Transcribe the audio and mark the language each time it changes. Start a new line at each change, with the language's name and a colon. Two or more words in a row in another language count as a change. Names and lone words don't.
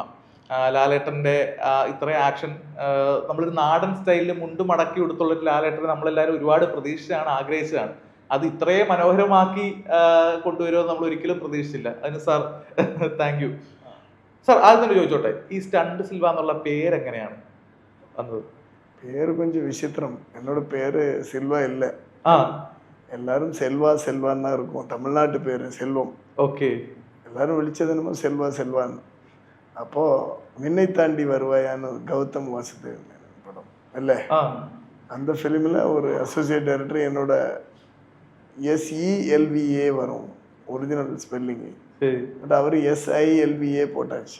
Malayalam: ലാലേട്ടന്റെ ഇത്രയും ആക്ഷൻ, നമ്മളൊരു നാടൻ സ്റ്റൈലിൽ മുണ്ട് മടക്കി കൊടുത്തുള്ളൊരു ലാലേട്ടനെ നമ്മളെല്ലാവരും ഒരുപാട് പ്രതീക്ഷിച്ചാണ്, ആഗ്രഹിച്ചതാണ്. അത് ഇത്രയും മനോഹരമാക്കി കൊണ്ടുവരുമെന്ന് നമ്മൾ ഒരിക്കലും പ്രതീക്ഷിച്ചില്ല. അതിന് സാർ
English: thank you.
Malayalam: സാർ ആദ്യം തന്നെ ചോദിച്ചോട്ടെ, ഈ സ്റ്റണ്ട് സിൽവ എന്നുള്ള പേരെങ്ങനെയാണ് വന്നത്?
Tamil: பேர் கொஞ்சம் விசித்திரம். என்னோட பேர் சில்வா இல்ல, எல்லாரும் செல்வான்னு தான் இருக்கும். தமிழ்நாட்டு பேரு செல்வம். ஓகே, எல்லாரும் விழிச்சது என்னமோ செல்வான்னு. அப்போ விண்ணை தாண்டி வருவாயான்னு கௌதம் வாசுதேவ் படம் இல்ல, அந்த ஃபிலிமில் ஒரு
English: associate director
Tamil: என்னோட SELVA வரும்
English: original spelling,
Tamil: பட் அவர் SILVA போட்டாச்சு.